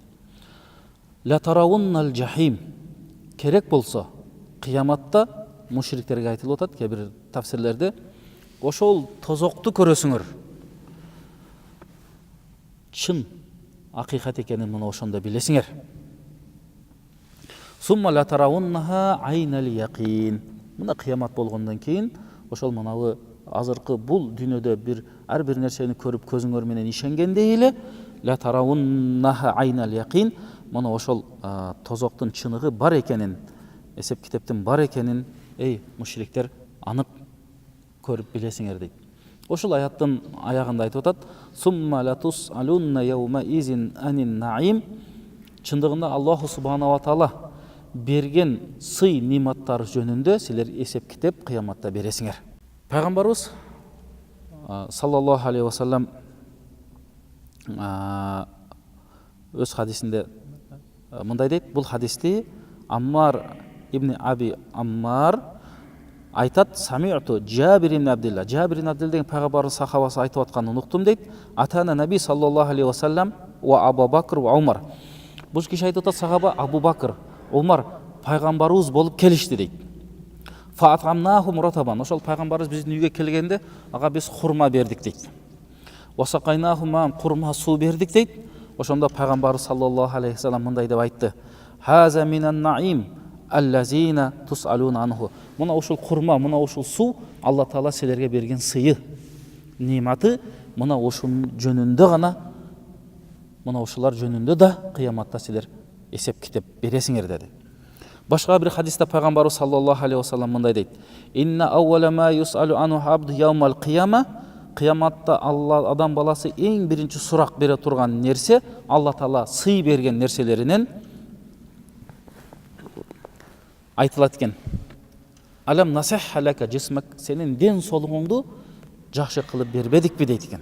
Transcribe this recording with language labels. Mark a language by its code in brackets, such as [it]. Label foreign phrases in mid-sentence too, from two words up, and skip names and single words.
[ar] «لترون الجحيم». [ky] Керек болсо кыяматта мушриктерге айтылып атат кээ бир тафсирлерде ошол тозокту көрөсүңөр. Чын акыйкат экенин мына ошондо билесиңер. [ar] «ثم لترونها عين اليقين». [ky] Мына кыямат болгондон кийин ошол манабы азыркы бул дүйнөдө ар бир нерсени көрүп көзүңөр менен ишенгендей эле [ar] لترونها عين اليقين, [ky] мына ошол тозоктун чыныгы бар экенин, эсеп китептин бар экенин мушриктер анык көрүп билесиңер дейт. Ошол аяттын аягында айтып атат: [ar] «ثم لتسألن يومئذ عن النعيم». [ky] Чындыгында Аллаху [ar] سبحانه وتعالى [ky] берген сый ниматтар жөнүндө силер эсеп китеп кыяматта бересиңер. Пайгамбарыбыз [ar] صلى الله عليه وسلم [ky] өз хадисинде мындай дейт. Бул хадисти Аммар ибн Аби Аммар айтат: «Сами'ту Джабир ибн Абдилла». Джабир ибн Абдилла деген пайгамбардын сахабасы айтып атканын уктум дейт. [ar] «أتانا النبي صلى الله عليه وسلم وأبو بكر وعمر». [ky] Бул киши айтып атат, сахаба Абу Бакр, Умар пайгамбарыбыз болуп келишти дейт. [ar] فأطعمناهم رطبا. [ky] Ошол пайгамбарыбыз биздин үйгө келгенде ага биз хурма бердик дейт. [ar] وسقيناهم ماء [ky] хурма суу бердик дейт. Ошондо пайгамбарыбыз [ar] صلى الله عليه وسلم [ky] мындай деп айтты: [ar] هذا من النعيم الذي تسألون عنه. [ky] Мына ушул хурма, мына ушул суу Алла Таала силерге берген сыйы, нематы. Мына ушул жөнүндө гана, мына ушулар жөнүндө да кыяматта силер эсеп китеп бересиңер деди. Башка бир хадисте пайгамбарыбыз [ar] صلى الله عليه وسلم [ky] мындай дейт: [ar] إن أول ما يسأل عنه العبد يوم القيامة. [ky] Кыяматта Алла адам баласы эң биринчи сурак бере турган нерсе Алла Таала сый берген нерселеринен айтылат экен. [ar] ألم نصح لك جسمك, [ky] сенин ден соолугуңду жакшы кылып бербедикпи дейт экен.